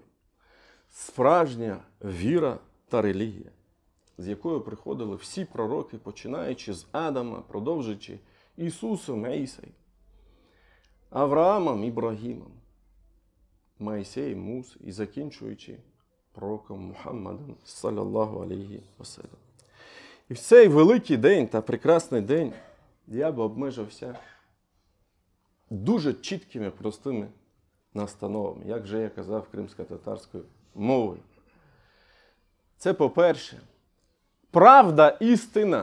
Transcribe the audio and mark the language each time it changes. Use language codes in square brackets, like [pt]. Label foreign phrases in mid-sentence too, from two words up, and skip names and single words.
[uk] Справжня віра та релігія, з якою приходили всі пророки, починаючи з Адама, продовжуючи Ісусом, Ісаєм, Авраамом, Ібрагімом, Моїсеєм, Мусою і закінчуючи пророком Мухаммадом, [ar] صلى الله عليه وسلم. [uk] І в цей великий день та прекрасний день я би обмежився дуже чіткими, простими настановами, як вже я казав кримсько-татарською мовою. Це, по-перше, правда, істина.